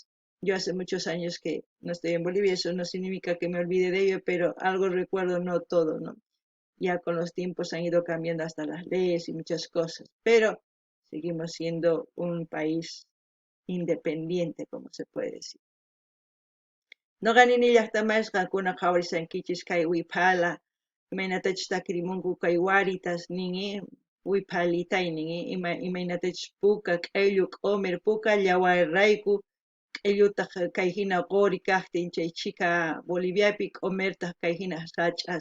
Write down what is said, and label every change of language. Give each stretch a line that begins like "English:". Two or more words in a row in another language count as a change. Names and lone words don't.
Spanish: Yo hace muchos años que no estoy en Bolivia, eso no significa que me olvide de ello, pero algo recuerdo, no todo, ¿no? Ya con los tiempos han ido cambiando hasta las leyes y muchas cosas, pero seguimos siendo un país independiente, como se puede decir.
Quechua: No ganini llaqtamas qankuna qhawarisankichis kay wiphala, imaynatachus takirimunku kay Waritas ningi, wipalitay ningi, imaynatachus puka q'ellu q'umir puka llawarrayku q'ellutaq kay hina quri kaqtin chay chika Boliviapi q'umirtaq kay hina sach'as.